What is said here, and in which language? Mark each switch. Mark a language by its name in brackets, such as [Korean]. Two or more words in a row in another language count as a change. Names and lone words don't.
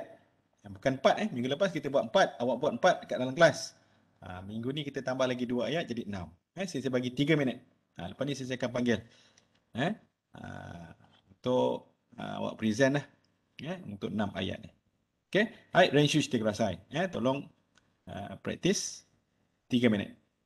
[Malay] Bukan 4 Minggu lepas kita buat 4. Awak buat 4 dekat dalam kelas. Minggu ni kita tambah lagi 2 ayat jadi 6. Saya bagi 3 minit. Lepas ni saya akan panggil. Untuk awak present lah. Untuk 6 ayat ni. Okay. Hai, [Japanese] 練習してください. [Malay] Tolong practice 3 minit.